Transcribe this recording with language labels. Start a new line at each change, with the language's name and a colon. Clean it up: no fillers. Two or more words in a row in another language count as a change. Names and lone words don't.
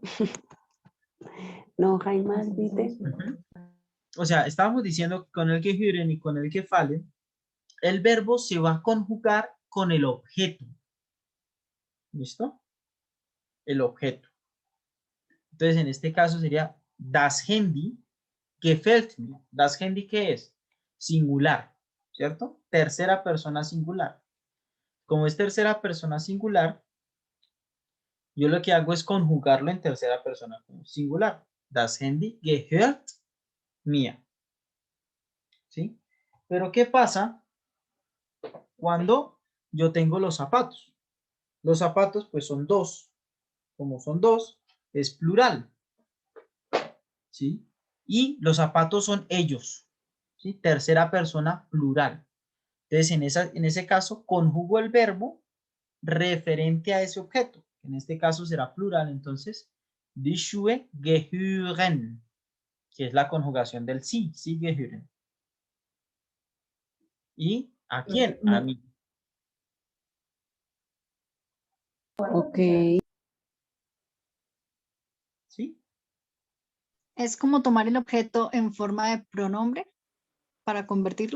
Spanish: No, Jaime, ¿viste? O sea, estábamos diciendo que con el gehören y con el gefallen, el verbo se va a conjugar con el objeto. ¿Listo? El objeto. Entonces, en este caso sería
German: das Handy gefällt mir. Das Handy,
Spanish: ¿qué es? Singular, ¿cierto? Tercera persona singular. Como es tercera persona singular, yo lo que hago es conjugarlo en tercera persona singular.
German: Das Handy gehört mir.
Spanish: ¿Sí? Pero ¿qué pasa cuando yo tengo los zapatos? Los zapatos pues son dos. Como son dos, es plural. ¿Sí? Y los zapatos son ellos. ¿Sí? Tercera persona plural. Entonces, en ese caso, conjugo el verbo referente a ese objeto. En este caso será plural. Entonces,
German: die Schuhe gehören,
Spanish: que es la conjugación del sí.
German: Sí gehören.
Spanish: ¿Y a quién? A mí. Ok. ¿Sí? Es como tomar el objeto en forma de pronombre para convertirlo,